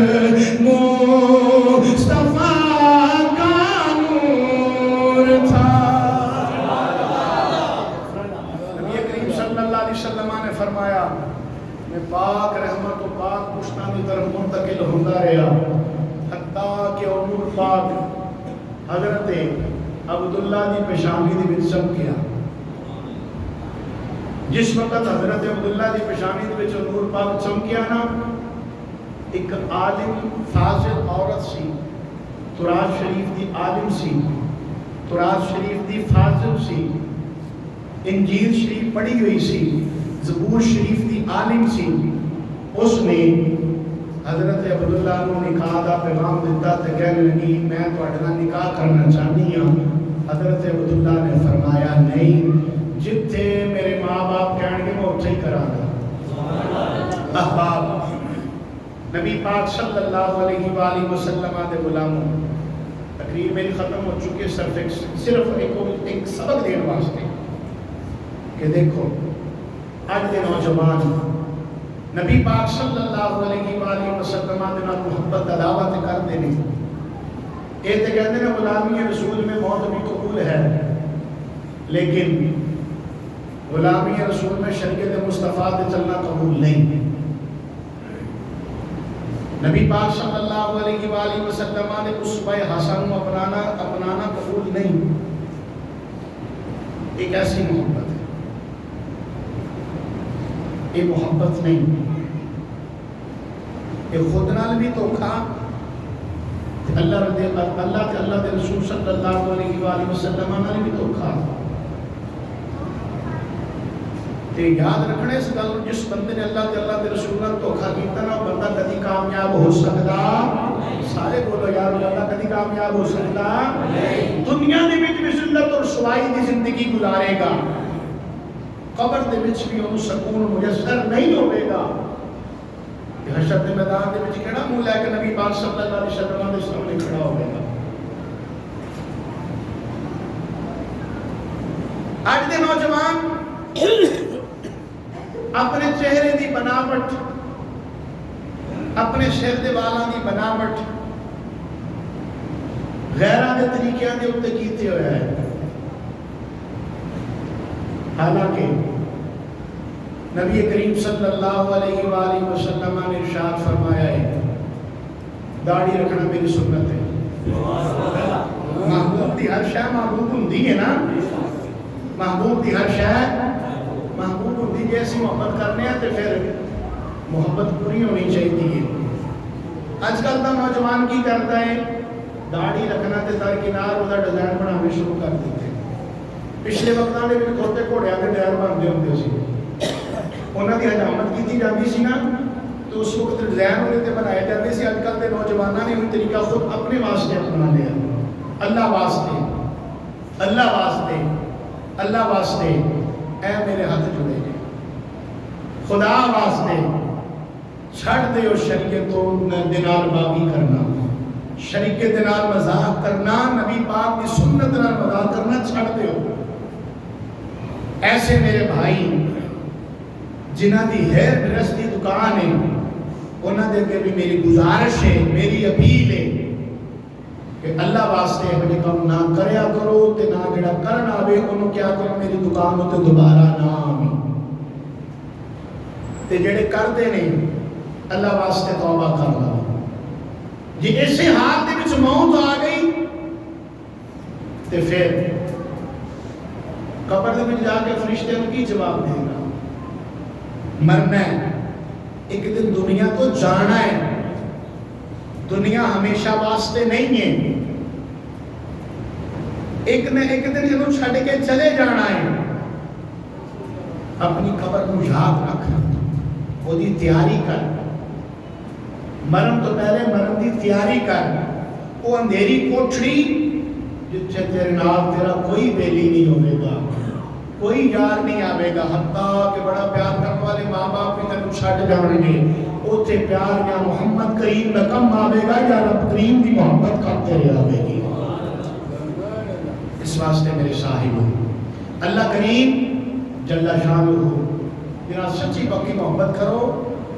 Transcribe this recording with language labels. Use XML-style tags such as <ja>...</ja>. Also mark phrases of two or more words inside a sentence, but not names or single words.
<ur>مصطفیٰ کا نور تھا نبی کریم صلی اللہ علیہ وسلم نے فرمایا میں پاک رحمت و پاک پشتان کی طرف منتقل ہوتا رہا حتیٰ کہ</ur> <pa>نور پاک حضرت عبداللہ دی پیشانی دے وچ چمکیا. جس وقت حضرت عبداللہ دی پیشانی دے وچ نور پاک چمکیا نا، ایک عالم فاضل عورت سی، تراز شریف دی عالم سی، تراز شریف دی فاضل سی، انجیل شریف پڑھی ہوئی سی، زبور شریف دی عالم سی. اس نے حضرت عبداللہ کو نکاح دا پیغام دیتا تے کہنے لگی میں تہاڈے نال نکاح کرنا چاہنی ہاں. حضرت عبداللہ نے فرمایا نہیں، جتھے میرے ماں باپ کہن گے میں اتھے ہی کراں گا. احباب، نبی پاک صلی اللہ علیہ وآلہ وسلم دے غلاموں، تقریر میری ختم ہو چکی ہے، صرف ایک سبق دین واسطے کہ دیکھو اج دے نوجوان نبی پاک صلی اللہ علیہ وآلہ وسلم دے نال محبت دا دعویٰ تے کردے نے. یہ تے کہندے نے</pa> <ur>غلامی رسول میں موت بھی قبول ہے،</ur> <pa>لیکن غلامی رسول میں شریعت مصطفیٰ تے چلنا قبول نہیں.</pa> <ur>نبی پاک صلی اللہ علیہ وآلہ وسلم نے اسوہ حسن کو اپنانا قبول نہیں.</ur> <pa>ایک ایسی محبت ہے، یہ محبت نہیں، یہ خود نال بھی دھوکھا، اللہ کے رسول صلی اللہ علیہ وآلہ وسلم نال بھی دھوکھا. تے یاد رکھنے اس گل، جس بندے نے اللہ کے رسول نال دھوکھا کیتا نا، وہ بندہ کدی کامیاب ہو سکتا؟ سارے بولو یار، اللہ کدی کامیاب ہو سکتا؟ دنیا دے وچ بھی ذلت اور رسوائی دی زندگی گزارے گا، قبر دے وچ بھی انہوں سکون میسر نہیں ہوئے گا. حشر دے میدان دے وچ کیڑا منہ لے کے نبی پاک صلی اللہ علیہ وسلم دے سامنے کھڑا ہوئے گا. آج دے نوجوان اپنے چہرے دی بناوٹ، اپنے سر دے والاں دی بناوٹ غیراں دے طریقیاں دے اوتے کیتے ہوئے ہے. حالانکہ نبی کریم صلی اللہ علیہ وآلہ وسلم نے ارشاد فرمایا ہے داڑھی رکھنا میری سنت ہے. محبوب دی ہر شے محبوب ہوندی ہے نا، محبوب دی ہر شے محبوب ہوندی. جے اسی محبت کرنے ہیں تو پھر محبت پوری ہونی چاہیے. اج کل دا نوجوان کی کرتا ہے، داڑھی رکھنا تے درکنار وہ ڈیزائن بنانے شروع کر دیتے. پچھلے وقتاں دے وچ کھوتے گھوڑیاں دے ٹائر بنتے ہوندے سی، انہاں دی حجامت کیتی جاندی سی نا، تو اس وقت ڈیزائن انہاں تے بنائے جاندے سی. اج کل دے نوجواناں نے وہ طریقہ خود اپنے واسطے اپنا لیا. اللہ واسطے، اللہ واسطے، اللہ واسطے اے میرے ہاتھ جڑے نے، خدا واسطے چھڑ دیو شریعت دے نال باغی کرنا، شریعت دے نال مذاق کرنا، نبی پاک کی سنت نال مذاق کرنا چھڑ دیو. ایسے میرے بھائی جنہاں دی ہیئر ڈریس دی دکان ہے، انہاں دے کے بھی میری گزارش ہے، میری اپیل ہے کہ اللہ واسطے مجھے کم نہ کریا کرو تے نہ جڑا کرنا آوے انہوں کیا کرو میری دکان تے دوبارہ نہ آویں. تے جڑے کردے نے اللہ واسطے توبہ کر لو. جی ایسے حال دے وچ موت آ گئی تے پھر قبر دے وچ جا کے فرشتے نوں کی جواب دے گا؟</pa> <ur>مرنا ہے، ایک دن دنیا کو جانا ہے.</ur> <pa>دنیا ہمیشہ واسطے نہیں ہے، ایک نہ ایک دن انہوں چھڑ کے چلے جانا ہے. اپنی قبر کو یاد رکھ، وہ دی تیاری کر. مرن تو پہلے مرن دی تیاری کر. وہ اندھیری کوٹھڑی جتھے تیرے نال تیرا کوئی بیلی نہیں ہوئے گا، کوئی یار نہیں آوے گا، حتیٰ کہ بڑا پیار کرنے والے ماں باپ بھی تینوں چھڈ جان گے. اوتھے پیار یا محمد کریم دا کم آوے گا یا رب کریم دی محبت کم تیرے آوے گی. اس واسطے میرے صاحبوں، اللہ کریم جل شانہ جنہاں سچی پکی محبت کرو</pa>